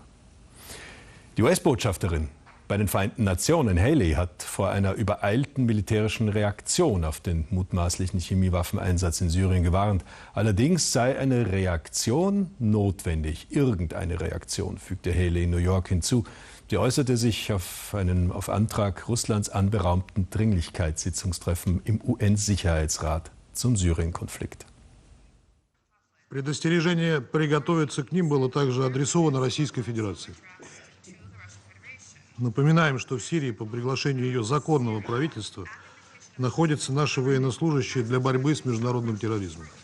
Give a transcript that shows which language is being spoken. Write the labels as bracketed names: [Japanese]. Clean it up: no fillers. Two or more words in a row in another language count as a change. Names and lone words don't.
[German] Die US-Botschafterin bei den Vereinten Nationen, Haley, hat vor einer übereilten militärischen Reaktion auf den mutmaßlichen Chemiewaffeneinsatz in Syrien gewarnt. Allerdings sei eine Reaktion notwendig. Irgendeine Reaktion, fügte Haley in New York hinzu. Sie äußerte sich auf einen auf Antrag Russlands anberaumten Dringlichkeitssitzungstreffen im UN-Sicherheitsrat zum Syrien-Konflikt. [Russian] Предостережение приготовиться к ним было также адресовано Российской Федерации. Напоминаем, что в Сирии по приглашению ее законного правительства находятся наши военнослужащие для борьбы с международным терроризмом.